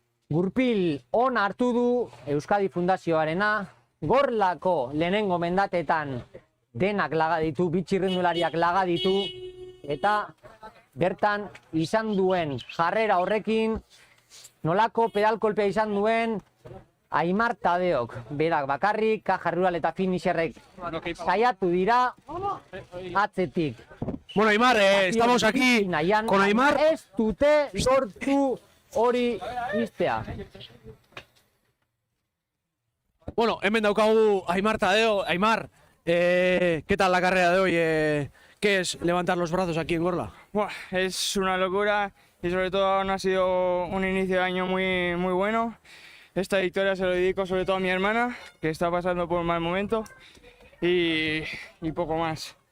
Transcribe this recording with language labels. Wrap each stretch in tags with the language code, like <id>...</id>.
<eu>gurpil on hartu du Euskadi Fundazioarena, Gorlako lehenengo mendatetan denak laga ditu, bitxirrindulariak laga ditu, eta bertan izan duen jarrera horrekin nolako pedalkolpea izan duen Aimar Tadeok, berak bakarrik, Caja-Rural eta finisherrek saiatu dira atzetik.</eu> <es>Bueno, Aimar, estamos aquí con Aimar.</es> <eu>Ez dute lortu hori iztea. Bueno, hemen daukagu Aimar Tadeo.</eu> <es>Aimar, ¿qué tal la carrera de hoy? ¿Qué es levantar los brazos aquí en Gorla? Buah, es una locura y sobre todo aún ha sido un inicio de año muy bueno. Esta victoria se lo dedico sobre todo a mi hermana, que está pasando por un mal momento, y poco más.</es>